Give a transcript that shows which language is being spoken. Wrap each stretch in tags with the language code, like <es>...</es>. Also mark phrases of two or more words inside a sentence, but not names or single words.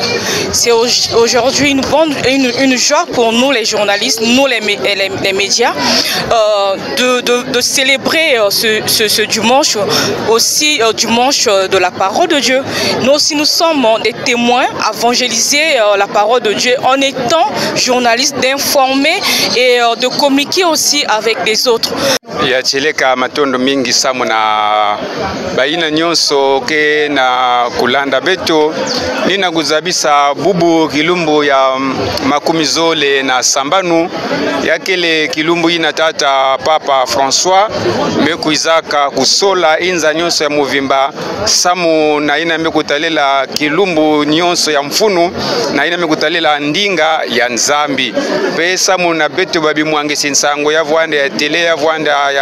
<fr>C'est aujourd'hui une joie pour nous les journalistes, nous les médias, de célébrer ce dimanche, aussi dimanche de la parole de Dieu. Nous aussi nous sommes des témoins à évangéliser la parole de Dieu en étant journalistes, d'informer et de communiquer aussi avec les autres.</fr> <ktu>Yacheleka matondo mingi samu na baina nyonso ke na kulanda beto nina guzabisa bubu kilumbu ya makumizole na sambanu yakele kilumbu ina tata papa François mekuizaka kusola inza nyonso ya muvimba samu na ina mekutalela kilumbu nyonso ya mfunu na ina mekutalela ndinga ya nzambi pe samu na beto babi mwange sinsango ya vwanda ya tele ya vwanda</ktu>